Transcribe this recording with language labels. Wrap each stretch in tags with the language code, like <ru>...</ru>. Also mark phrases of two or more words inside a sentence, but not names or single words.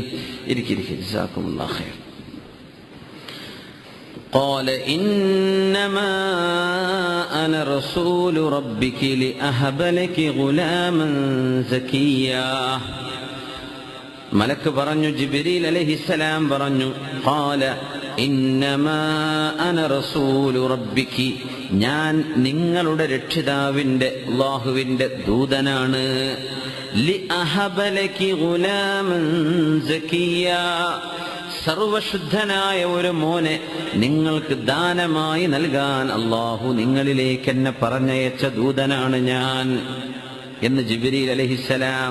<ar>جزاكم الله خير. قال إنما أنا رسول ربك لأهب لك غلاما زكيا.</ar> <ml>മലക്ക് പറഞ്ഞു, ജിബ്രീൽ അലൈഹിസ്സലാം പറഞ്ഞു,</ml> <ar>قال إنما أنا رسول ربك,</ar> <ml>ഞാൻ നിങ്ങളുടെ രക്ഷിതാവിന്റെ അല്ലാഹുവിന്റെ ദൂതനാണ്.</ml> <ar>لأهب لك غلاما زكيا,</ar> <ml>സർവശുദ്ധനായ ഒരു മോനെ നിങ്ങൾക്ക് ദാനമായി നൽകാൻ അല്ലാഹു നിങ്ങളിലേക്ക് എന്നെ പറഞ്ഞയച്ച ദൂതനാണ് ഞാൻ എന്ന് ജിബ്രീൽ അലൈഹിസ്സലാം.</ml>